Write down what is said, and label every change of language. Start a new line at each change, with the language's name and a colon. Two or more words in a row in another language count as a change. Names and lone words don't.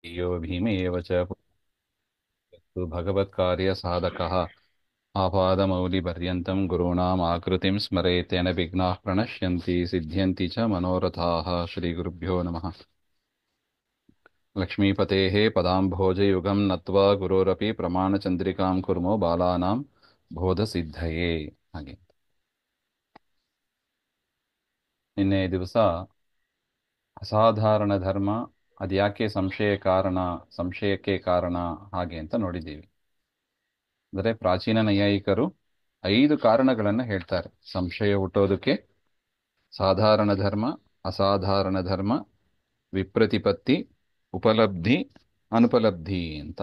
Sanskrit: यो भीमेव च पुनस्तु भगवत्कार्यसाधकः आपादमौलिपर्यन्तं गुरूणाम् आकृतिं स्मरेत् तेन विघ्नाः प्रणश्यन्ति सिद्ध्यन्ति च मनोरथाः श्रीगुरुभ्यो नमः लक्ष्मीपतेः पदाम्भोजयुगं नत्वा गुरोरपि प्रमाणचन्द्रिकां कुर्मो बालानां ಬೋಧಸಿದ್ಧಯೇ ಹಾಗೆ
Kannada: ನಿನ್ನೆ ದಿವಸ ಅಸಾಧಾರಣ ಧರ್ಮ ಅದ್ಯಾಕೆ ಸಂಶಯಕ್ಕೆ ಕಾರಣ ಹಾಗೆ ಅಂತ ನೋಡಿದ್ದೀವಿ. ಅಂದರೆ ಪ್ರಾಚೀನ ನೈಯಾಯಿಕರು 5 ಕಾರಣಗಳನ್ನು ಹೇಳ್ತಾರೆ ಸಂಶಯ ಹುಟ್ಟೋದಕ್ಕೆ: ಸಾಧಾರಣ ಧರ್ಮ, ಅಸಾಧಾರಣ ಧರ್ಮ, ವಿಪ್ರತಿಪತ್ತಿ, ಉಪಲಬ್ಧಿ, ಅನುಪಲಬ್ಧಿ ಅಂತ.